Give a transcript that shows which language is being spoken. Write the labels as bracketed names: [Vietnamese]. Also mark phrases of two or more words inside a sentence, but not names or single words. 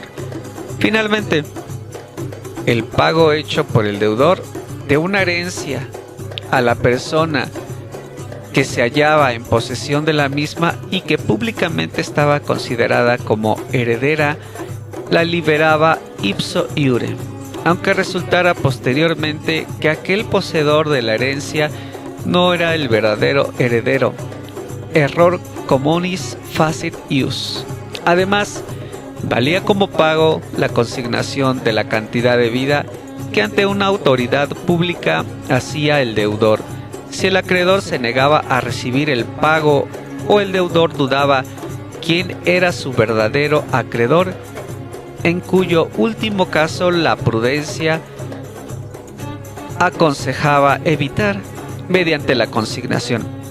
[Spanish] Finalmente, el pago hecho por el deudor de una herencia a la persona que se hallaba en posesión de la misma y que públicamente estaba considerada como heredera, la liberaba [Latin] ipso iure, [Spanish] aunque resultara posteriormente que aquel poseedor de la herencia no era el verdadero heredero. [Latin] Error communis facit ius. [Spanish] Además, valía como pago la consignación de la cantidad debida que ante una autoridad pública hacía el deudor. Si el acreedor se negaba a recibir el pago o el deudor dudaba quién era su verdadero acreedor, en cuyo último caso la prudencia aconsejaba evitar mediante la consignación.